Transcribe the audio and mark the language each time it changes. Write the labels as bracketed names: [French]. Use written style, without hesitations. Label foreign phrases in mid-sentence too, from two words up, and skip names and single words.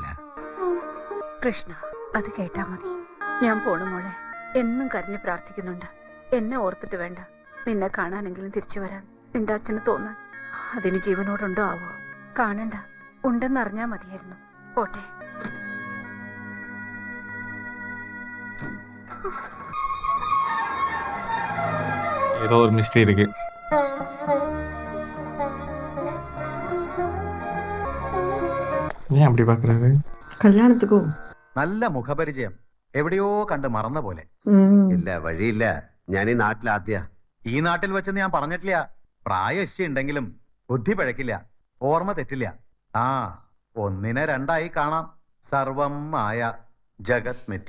[Malayalam] കൃഷ്ണ, അത് കേട്ടാ മതി. ഞാൻ പോണു മോളെ. എന്നും കരഞ്ഞ് പ്രാർത്ഥിക്കുന്നുണ്ട്. എന്നെ ഓർത്തിട്ട് വേണ്ട, നിന്നെ കാണാനെങ്കിലും തിരിച്ചു വരാൻ നിന്റെ അച്ഛന് തോന്നാൻ. അതിന് ജീവനോടുണ്ടോ ആവോ? കാണണ്ട, ഉണ്ടെന്നറിഞ്ഞാ മതിയായിരുന്നു. പോട്ടെ. [Tamil] ஏதோ ஒரு மிஸ்டேக் இருக்கு. ஏன் அப்படி பாக்குறாரு? [Malayalam] കല്യാണத்துക്കോ? നല്ല മുഖപരിചയം, എവിടെയോ കണ്ട് മറന്ന പോലെ. ഇല്ല, വഴിയില്ല. ഞാൻ ഈ നാട്ടിലാദ്യ. ഈ നാട്ടിൽ വെച്ചെന്ന് ഞാൻ പറഞ്ഞിട്ടില്ല. പ്രായശ്യ ഉണ്ടെങ്കിലും ബുദ്ധി പിഴക്കില്ല, ഓർമ്മ തെറ്റില്ല. ആ, ഒന്നിനെ രണ്ടായി കാണാം. [Sanskrit] സർവം മായ, ജഗത് മിഥ്യ.